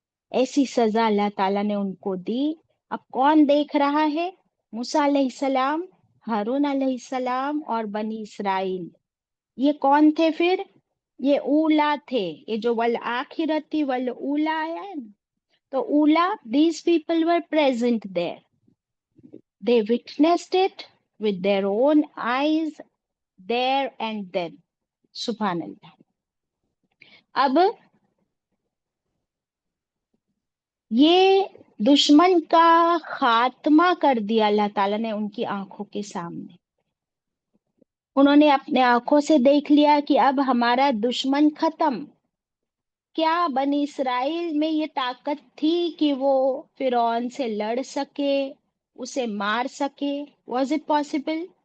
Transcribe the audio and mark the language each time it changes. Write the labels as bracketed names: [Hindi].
[Urdu] ایسی سزا اللہ تعالیٰ نے ان کو دی۔ اب کون دیکھ رہا ہے؟ موسیٰ علیہ السلام، ہارون علیہ السلام اور بنی اسرائیل۔ یہ کون تھے پھر؟ یہ اولا تھے، یہ جو والآخرتی والاولا آیا ہے نا، تو اولا، [English] these people were present there. They witnessed it with their own eyes there and then. [Urdu] سبحان اللہ۔ اب یہ دشمن کا خاتمہ کر دیا اللہ تعالیٰ نے ان کی آنکھوں کے سامنے۔ انہوں نے اپنے آنکھوں سے دیکھ لیا کہ اب ہمارا دشمن ختم۔ کیا بنی اسرائیل میں یہ طاقت تھی کہ وہ فرعون سے لڑ سکے، اسے مار سکے؟ [English] Was it possible?